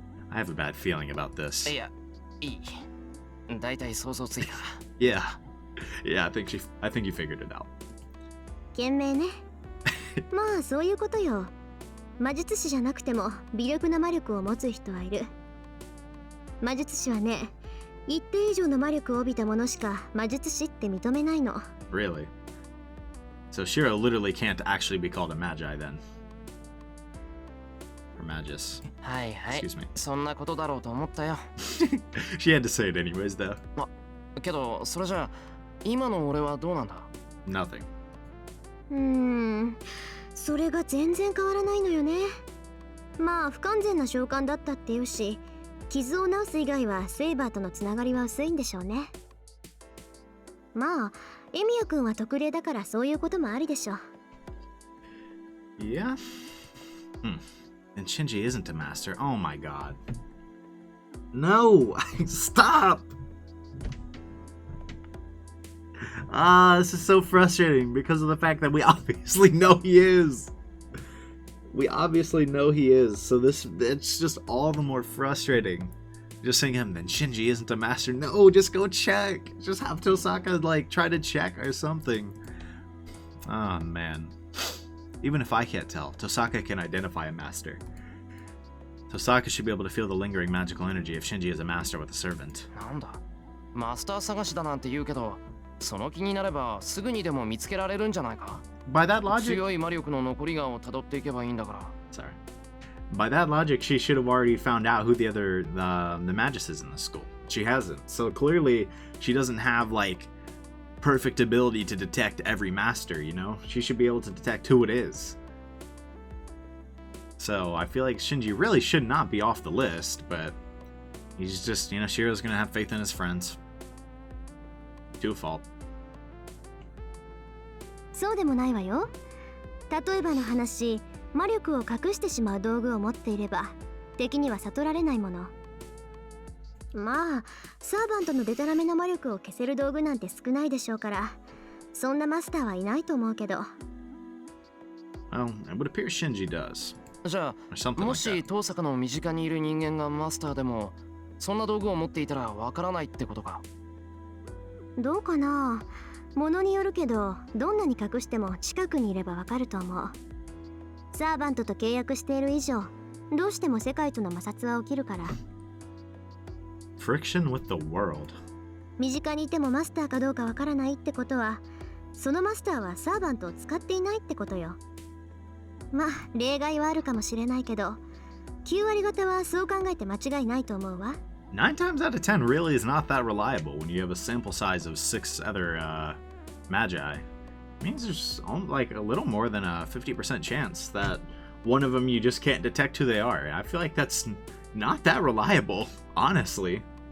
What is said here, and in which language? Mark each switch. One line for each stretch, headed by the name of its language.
English: I have a bad feeling about this.
Japanese: いや、いい。だいたい想像ついた。
English: Yeah. Yeah, I think you figured it out.
Japanese: 賢明ね。まあそういうことよ。魔術師じゃなくても微力な魔力を持つ人はいる。魔術師はね、一定以上の魔力を帯びた者しか魔術師って認めないの。
English: Really? So Shiro literally can't actually be called a magi then. Or magus.
Japanese: はいはい。
English: Excuse me.
Japanese: そんなことだろうと思ったよ。
English: She had to say it anyways, though.
Japanese: けど、それじゃあ、今の俺はどうなんだ？
English: Nothing.
Japanese: それが全然変わらないのよね。まあ不完全な召喚だったっていうし、傷を治す以外はセイバーとのつながりは薄いんでしょうね。まあエミヤ君は特例だからそういうこともありでしょう。
English: Yeah? And Shinji isn't a master. Oh my god. No! Stop! This is so frustrating because of the fact that we obviously know he is. We obviously know he is, so it's just all the more frustrating. Just saying him, then Shinji isn't a master. No, just go check. Just have Tosaka, like, try to check or something. Oh, man. Even if I can't tell, Tosaka can identify a master. Tosaka should be able to feel the lingering magical energy if Shinji is a master with a servant.
Japanese: なんだ、マスター探しだなんて言うけど、その気になればすぐにでも見つけられるんじゃないか？
English: By that logic...
Japanese: 強い魔力の残りがを辿っていけばいいんだから。
English: Sorry. By that logic, she should have already found out who the other the magus is in the school. She hasn't. So clearly, she doesn't have like perfect ability to detect every master. You know, she should be able to detect who it is. So I feel like Shinji really should not be off the list, but he's just, you know, Shiro's gonna have faith in his friends. To a fault.
Japanese: そうでもないわよ。例えばの話、魔力を隠してしまう道具を持っていれば敵には悟られないもの。まあサーバントのデタラメな魔力を消せる道具なんて少ないでしょうから、そんなマスターはいないと思うけど。
English: Well, it would appear Shinji does.
Japanese: じゃ
English: Or
Japanese: あ、
English: something
Japanese: も
English: like
Japanese: し
English: that.
Japanese: 遠坂の身近にいる人間がマスターでも、そんな道具を持っていたらわからないってことか？どうかな。ものによるけど、どんなに隠しても近くにいればわかると思う。サーバントと契約している以上、どうしても世界との摩擦は起きるから。
English: Friction with the world.
Japanese: 身近にいてもマスターかどうかわからないってことは、そのマスターはサーバントを使っていないってことよ。まあ例外はあるかもしれないけど、9割方はそう考えて間違いないと思うわ。
English: 9 times out of 10 really is not that reliable when you have a sample size of 6 other magi. It means there's like a little more than a 50% chance that one of them you just can't detect who they are. I feel like that's not that reliable, honestly.